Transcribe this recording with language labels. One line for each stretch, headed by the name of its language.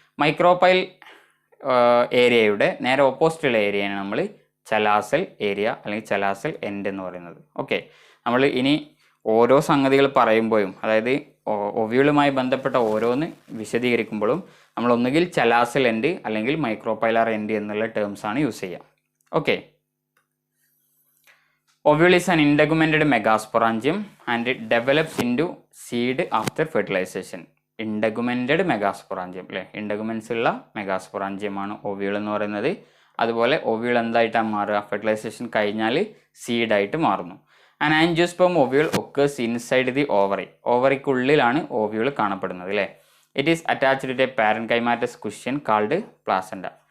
Malayalam: Micropyle ഏരിയയുടെ നേരെ ഓപ്പോസിറ്റുള്ള ഏരിയയാണ് നമ്മൾ ചലാസൽ ഏരിയ അല്ലെങ്കിൽ ചലാസൽ എൻഡ് എന്ന് പറയുന്നത്. ഓക്കെ, നമ്മൾ ഇനി ഓരോ സംഗതികൾ പറയുമ്പോഴും, അതായത് ഒവ്യൂളുമായി ബന്ധപ്പെട്ട ഓരോന്ന് വിശദീകരിക്കുമ്പോഴും നമ്മൾ ഒന്നുകിൽ ചലാസൽ എൻഡ് അല്ലെങ്കിൽ മൈക്രോപൈലാർ എൻഡ് എന്നുള്ള ടേംസാണ് യൂസ് ചെയ്യുക.
English: Okay, ovule is an integumented megasporangium and it develops into seed after fertilization. Integumented megasporangium അല്ലേ?
Malayalam: ഇൻഡഗുമെൻസ് ഉള്ള മെഗാസ്പൊറാഞ്ചിയം ആണ് ഓവ്യൂൾ എന്ന് പറയുന്നത്. അതുപോലെ ഓവ്യൂൾ എന്തായിട്ടാണ് മാറുക? ഫെർട്ടിലൈസേഷൻ കഴിഞ്ഞാൽ സീഡായിട്ട് മാറുന്നു.
English: And angiosperm ovule occurs inside the ovary.
Malayalam: ഓവറിക്കുള്ളിലാണ് ovule കാണപ്പെടുന്നത് അല്ലേ?
English: It is attached to a parenchymatous cushion called placenta.